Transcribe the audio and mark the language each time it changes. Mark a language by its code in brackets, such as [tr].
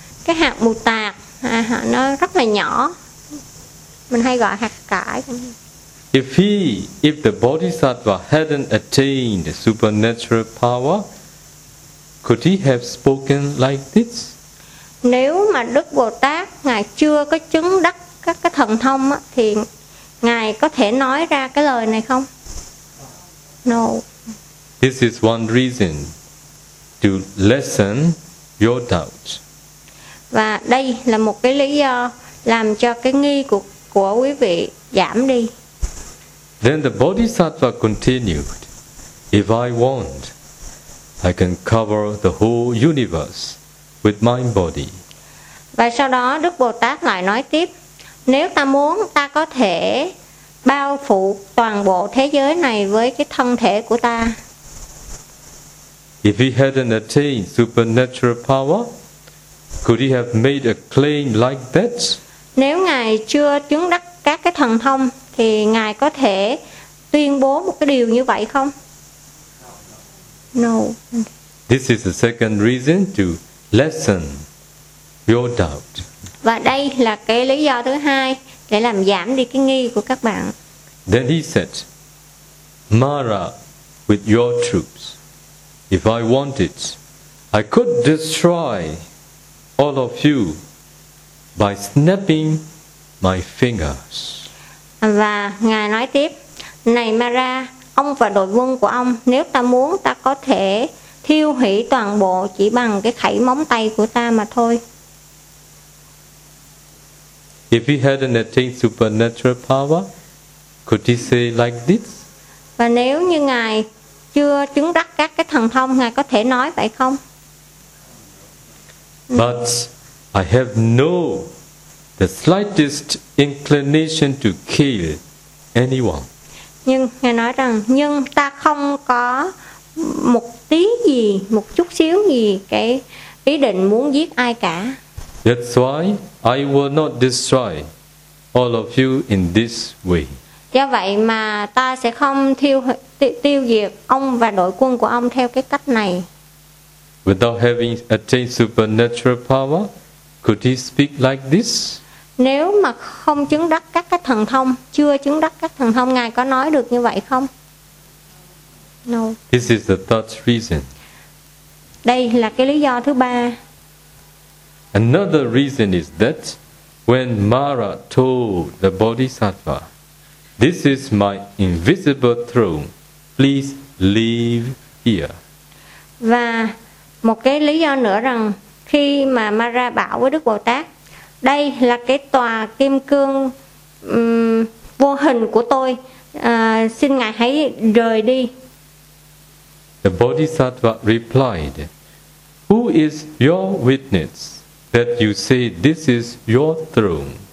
[vi] Cái hạt mù tạc nó rất là nhỏ. Mình hay gọi hạt cải. [en] If the Bodhisattva hadn't attained supernatural power, could he have spoken like this? [vi] Nếu mà Đức Bồ Tát Ngài chưa có chứng đắc các cái thần thông á, thì Ngài có thể nói ra cái lời này không? [en] No. This is one reason to lessen your doubt. [vi] Và đây là một cái lý do làm cho cái nghi của quý vị giảm đi. [en] Then the Bodhisattva continued, if I want, I can cover the whole universe with my body. [vi] Và sau đó Đức Bồ Tát lại nói tiếp, nếu ta muốn, ta có thể bao phủ toàn bộ thế giới này với cái thân thể của ta. [en] If he hadn't attained supernatural power, could he have made a claim like that? [vi] Nếu Ngài chưa chứng đắc các cái thần thông, thì Ngài có thể tuyên bố một cái điều như vậy không? [en] No. This is the second reason to lessen your doubt. [vi] Và đây là cái lý do thứ hai để làm giảm đi cái nghi của các bạn. [en] Then he said, Mara with your troops. If I wanted, I could destroy all of you by snapping my fingers. [vi] Và Ngài nói tiếp, Này Mara, ông và đội quân của ông, nếu ta muốn ta có thể thiêu hủy toàn bộ chỉ bằng cái khẩy móng tay của ta mà thôi. [en] If he hadn't attained supernatural power, could he say like this? [vi] Và nếu như Ngài chưa chứng đắc các cái thần thông, Ngài có thể nói vậy không? [en] But I have no the slightest inclination to kill anyone. [vi] Nhưng Ngài nói rằng, nhưng ta không có một tí gì, một chút xíu gì cái ý định muốn giết ai cả. [en] That's why I will not destroy all of you in this way. [vi] Do vậy mà ta sẽ không tiêu diệt ông và đội quân của ông theo cái cách này. [en] Without having attained supernatural power, could he speak like this? [vi] Nếu mà không chứng đắc các cái thần thông, chưa chứng đắc các thần thông, Ngài có nói được như vậy không? [en] No. This is the third reason. [vi] Đây là cái lý do thứ ba. [en] Another reason is that when Mara told the Bodhisattva, This is my invisible throne. Please leave here. [vi] Và một cái lý do nữa rằng khi mà Mara bảo với Đức Bồ Tát, đây là cái tòa kim cương vô hình của tôi, xin Ngài hãy rời đi. [en] The Bodhisattva replied, Who is your witness that you say this is your throne?